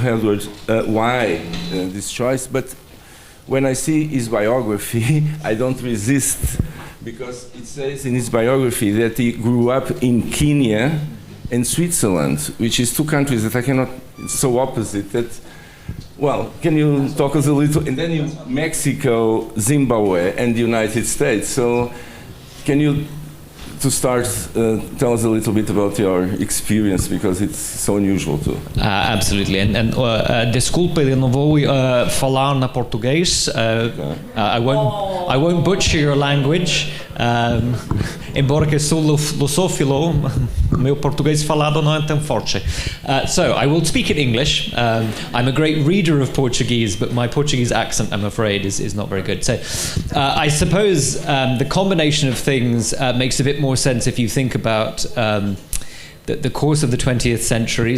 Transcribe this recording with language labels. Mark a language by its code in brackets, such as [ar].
[en] Edward why this choice, but when I see his biography, I don't resist, because it says in his biography that he grew up in Kenya and Switzerland, which is two countries that I cannot, it's so opposite that, well, can you talk us a little, and then Mexico, Zimbabwe, and the United States. So can you, to start, tell us a little bit about your experience, because it's so unusual too. [pt] Absolutely, desculpe, eu não vou falar na português. [en] I won't butcher your language. [pt] Embora que sou lusófilo, meu português falado não é tão forte. [en] So I will speak in English. I'm a great reader of Portuguese, but my Portuguese accent, I'm afraid, is not very good. So I suppose the combination of things makes a bit more sense if you think about the course of the 20th century.